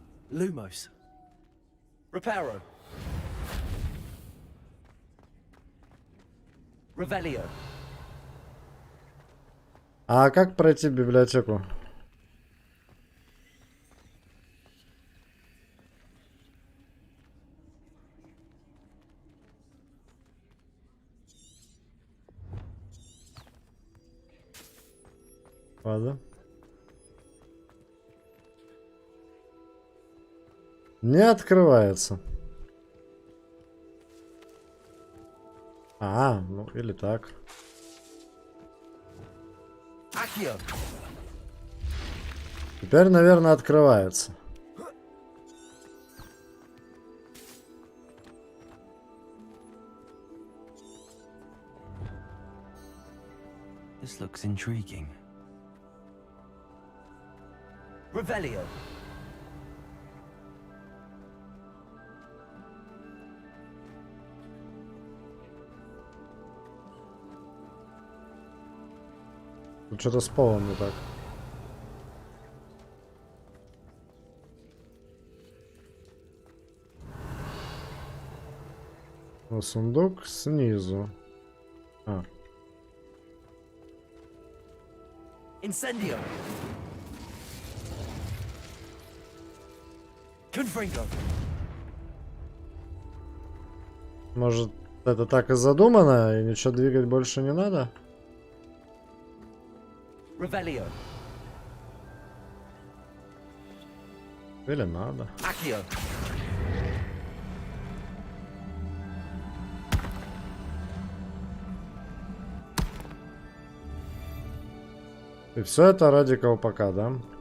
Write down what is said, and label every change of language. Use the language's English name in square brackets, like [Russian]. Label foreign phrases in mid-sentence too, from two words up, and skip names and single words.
[Russian] Lumos. Reparo. Revelio. А как пройти в библиотеку? Ладно. Не открывается. А, ну или так. Теперь, наверное, открывается. [English] This looks intriguing. [Russian] Revelio. Тут что-то с полом не так. Ну, сундук снизу. А. Incendio. Confringo. Может, это так и задумано, и ничего двигать больше не надо? Revelio. Или надо? Accio. И все это ради колпака, да?